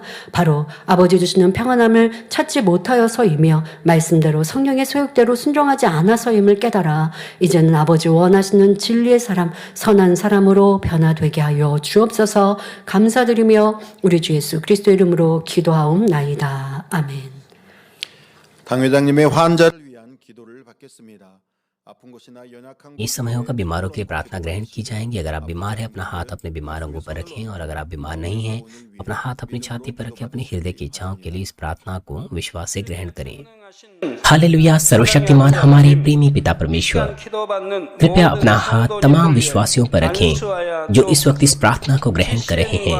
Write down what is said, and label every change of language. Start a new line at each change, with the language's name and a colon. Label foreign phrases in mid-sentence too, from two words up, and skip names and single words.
Korean: 바로 아버지 주시는 평안함을 찾지 못하여서이며 말씀대로 성령의 소욕대로 순종하지 않아서임을 깨달아 이제는 아버지 원하시는 진리의 사람, 선한 사람으로 변화되게 하여 주옵소서. 감사드리며 우리 주 예수 그리스도 이름으로 기도하옵나이다. 아멘. 당 회장님의 환자를 위한 기도를 받겠습니다. 아픈 곳이나 연약한
Hindi: इस समय होगा बीमारों के लिए प्रार्थना ग्रहण की जाएंगी। अगर आप बीमार हैं, अपना हाथ अपने बीमार अंगों पर रखें, और अगर आप बीमार नहीं हैं, अपना हाथ अपनी छाती पर रखें। अपने हृदय की इच्छाओं के लिए इस प्रार्थना को विश्वास से ग्रहण करें। हालेलुया। सर्वशक्तिमान हमारे प्रेमी पिता परमेश्वर, कृपया अपना हाथ तमाम विश्वासियों पर रखें जो इस वक्त इस प्रार्थना को ग्रहण कर रहे हैं।